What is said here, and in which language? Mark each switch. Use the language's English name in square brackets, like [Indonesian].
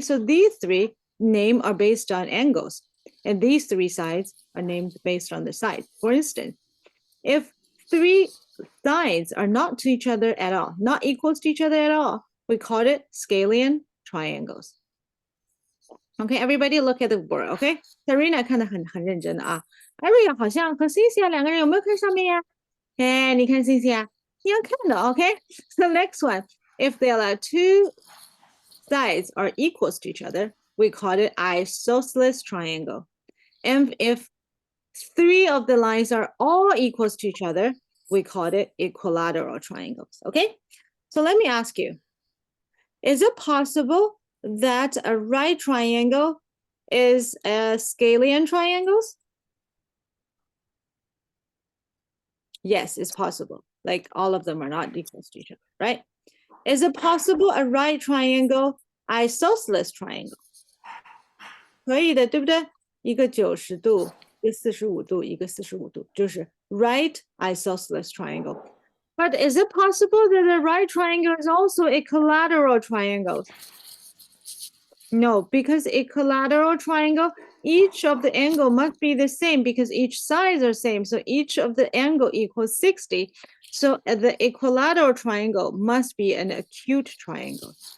[English] So these 3 names are based on angles, and these 3 sides are named based on the sides. For instance, if 3 sides are not to each other at all, not equals to each other at all, we call it scalene triangles. Okay, everybody look at the board, okay? [Chinese] Serena 看得很认真啊。Ariel 好像和 Cynthia 2个人有没有看上面呀？哎，你看 Cynthia，你要看的 okay? [English] So next one, if there are 2 sides are equals to each other, we call it isosceles triangle. And if 3 of the lines are all equals to each other, we call it equilateral triangles, okay? So let me ask you, is it possible that a right triangle is a scalene triangles? Yes, it's possible. Like all of them are not equals to each other, right? Is it possible a right triangle isosceles triangle? [Chinese] 可以的，对不对？一个90度，一个45度，一个45度，就是 [English] right isosceles triangle. But is it possible that the right triangle is also equilateral triangles? No, because equilateral triangle, each of the angle must be the same because each sides are same. So each of the angle equals 60. So the equilateral triangle must be an acute triangle.